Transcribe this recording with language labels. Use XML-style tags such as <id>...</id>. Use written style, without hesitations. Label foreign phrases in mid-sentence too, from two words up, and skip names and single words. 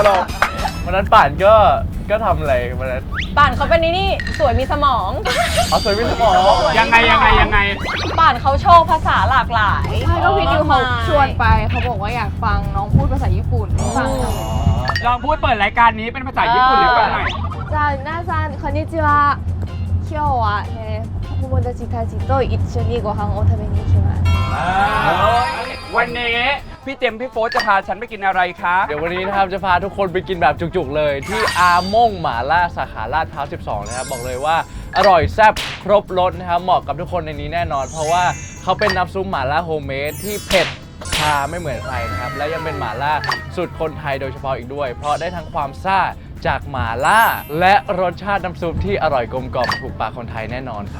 <th>วันนั้นป่านก็ทำอะไรวันนั้น ป่านเขาเป็นนี่สวยมีสมอง เอาสวยวิสมอง ยังไง ป่านเขาโชว์ภาษาหลากหลาย ใช่ก็พี่ดิวเขาชวนไปเขาบอกว่าอยากฟังน้องพูดภาษาญี่ปุ่นฟัง ลองพูดเปิดรายการนี้เป็นภาษาญี่ปุ่นหรือเปล่าหน่อย</th> <ja>じゃあ皆さんこんにちは今日は友達たちと一緒にご飯を食べに行きます</ja> <th>วันนี้พี่เจมส์พี่โฟสจะพาฉันไปกินอะไรคะ เดี๋ยววันนี้นะครับจะพาทุกคนไปกินแบบจุกๆเลยที่อาม่งหม่าล่าสาขาลาดพร้าว 12 นะครับบอกเลยว่าอร่อยแซ่บครบรสนะครับเหมาะกับทุกคนในนี้แน่นอน เพราะว่าเขาเป็นน้ำซุปหม่าล่าโฮมเมดที่เผ็ดชาไม่เหมือนใครนะครับและยังเป็นหม่าล่าสูตรคนไทยโดยเฉพาะอีกด้วย เพราะได้ทั้งความซ่าจากหม่าล่าและรสชาติน้ำซุปที่อร่อยกลมกล่อมถูกปากคนไทยแน่นอนครับ</th>